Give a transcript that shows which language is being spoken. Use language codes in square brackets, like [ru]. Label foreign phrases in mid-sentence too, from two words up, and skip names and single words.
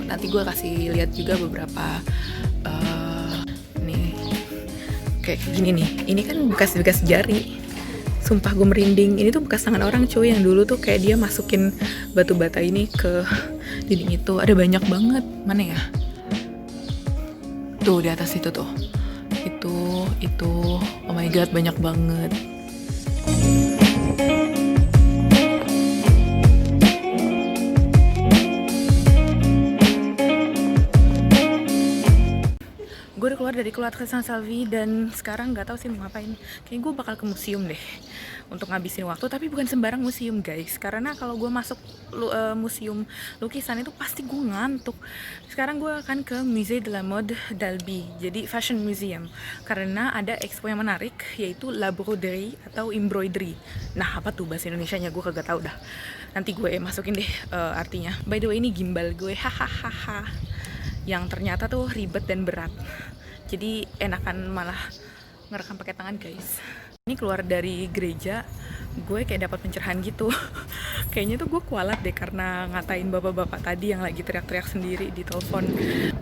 [id] Nanti gue kasih lihat juga beberapa nih kayak gini nih. Ini kan bekas-bekas jari. Sumpah gue merinding. Ini tuh bekas tangan orang cuy, yang dulu tuh kayak dia masukin batu bata ini ke dinding itu. Ada banyak banget. Mana ya? Tuh di atas itu tuh. Itu. [en] Oh my god, [id] banyak banget. Gue udah keluar dari cloître Saint Salvi dan sekarang nggak tahu sih mau ngapain. Kayaknya gue bakal ke museum deh untuk ngabisin waktu, tapi bukan sembarang museum guys, karena kalau gue masuk museum lukisan itu pasti gue ngantuk. Sekarang gue akan ke Musée de la Mode d'Albi, jadi [en] fashion museum, [id] karena ada expo yang menarik yaitu [fr] la broderie [id] atau embroidery. Nah apa tuh bahasa Indonesianya gue kagak tahu dah, nanti gue masukin deh artinya. [en] By the way [id] ini gimbal gue hahaha yang ternyata tuh ribet dan berat, jadi enakan malah ngerekam pakai tangan guys. Ini keluar dari gereja gue kayak dapat pencerahan gitu. Kayaknya tuh gue kualat deh karena ngatain bapak-bapak tadi yang lagi teriak-teriak sendiri di telepon.